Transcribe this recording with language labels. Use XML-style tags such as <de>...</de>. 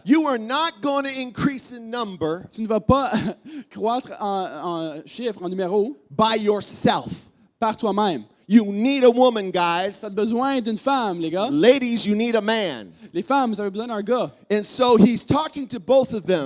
<en>You are not going to increase in number</en> <fr>Tu ne vas pas croître en chiffres, en numéros,</fr> <en>by yourself.</en> <fr>par toi-même.</fr> <en>You need a woman,</en> <fr>Tu</fr> <en>guys.</en> <fr>as besoin d'une femme, les gars.</fr> <en>Ladies, you need a man.</en> <fr>Les femmes, vous avez besoin d'un gars.</fr> <en>And so he's talking to both of them.</en>